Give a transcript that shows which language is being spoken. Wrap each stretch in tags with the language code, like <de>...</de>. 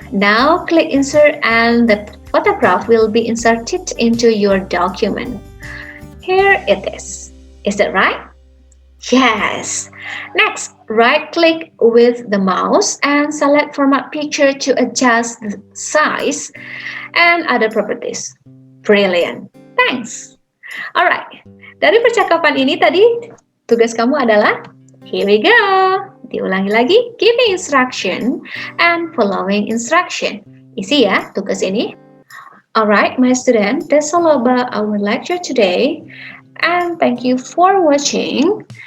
<en>Now click insert and the photograph will be inserted into your document. Here it is. Is that right? Yes. Next, right-click with the mouse and select Format Picture to adjust the size and other properties. Brilliant. Thanks. Alright.</en> <id>Dari percakapan ini tadi, tugas kamu adalah,</id> <en>here we go.</en> <id>Diulangi lagi, giving instruction and following instruction. Isi ya tugas ini.</id> <en>Alright, my student, that's all about our lecture today. And thank you for watching.</en>